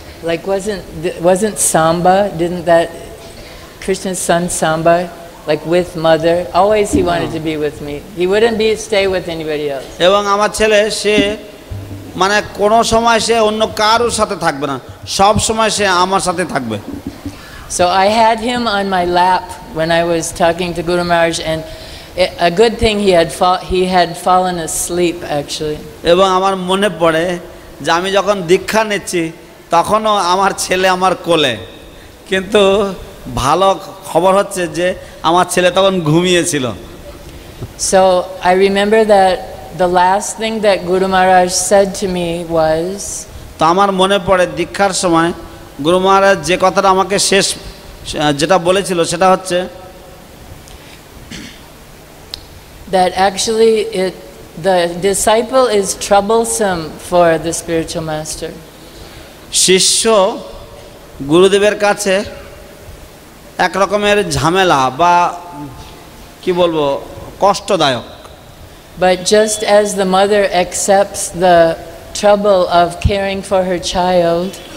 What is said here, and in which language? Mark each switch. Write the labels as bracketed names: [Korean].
[English] Like wasn't Samba, didn't that Krishna's son Samba, like with mother, always he wanted to be with me. He wouldn't stay with anybody else. [Bangla] এবং আমার ছেলে সে মানে কোনো সময় সে অন্য কারোর সাথে থাকবে না, সব সময় সে আমার সাথে থাকবে। [English] So I had him on my lap when I was talking to Guru Maharaj, and a good thing he had fallen asleep actually. [Bangla] এবং আমার মনে পড়ে যে আমি যখন দীক্ষা নিচ্ছি তখনও আমার ছেলে আমার কোলে, কিন্তু ভালো খবর হচ্ছে যে আমার ছেলে তখন ঘুমিয়েছিল। [English] So I remember that the last thing that Guru Maharaj said to me was, [Bangla] তো আমার মনে পড়ে দীক্ষার সময় গুরু মহারাজ যে কথাটা আমাকে শেষ যেটা বলেছিল সেটা হচ্ছে [English] that actually the disciple is troublesome for the spiritual master. [Bangla] শিষ্য গুরুদেবের কাছে এক রকমের ঝামেলা বা কি বলবো কষ্টদায়ক। [English] But just as the mother accepts the trouble of caring for her child,